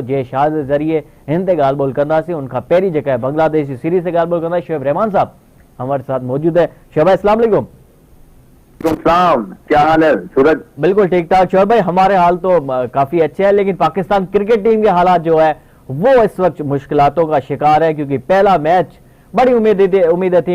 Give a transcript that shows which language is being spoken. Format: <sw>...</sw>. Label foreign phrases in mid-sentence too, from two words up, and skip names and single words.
<sd>जय शाह के ज़रिए हिन ते ॻाल्हि ॿोल कंदासीं। उनखां पहिरीं जेका</sd> <ur>ہے بنگلہ دیش کی سیریز سے</ur> <sd>ॻाल्हि ॿोल कंदासीं।</sd> <ur>شعیب رحمان صاحب ہمارے ساتھ موجود ہے۔ شعیب بھائی السلام علیکم. کیا حال ہے سورج? بالکل ٹھیک ٹھاک شعیب بھائی، ہمارے حال تو کافی اچھے ہیں، لیکن پاکستان</ur> <en>cricket team</en> <ur>کے حالات جو ہے وہ اس وقت مشکلاتوں کا شکار ہے، کیونکہ پہلا میچ بڑی امیدیں تھی.</ur>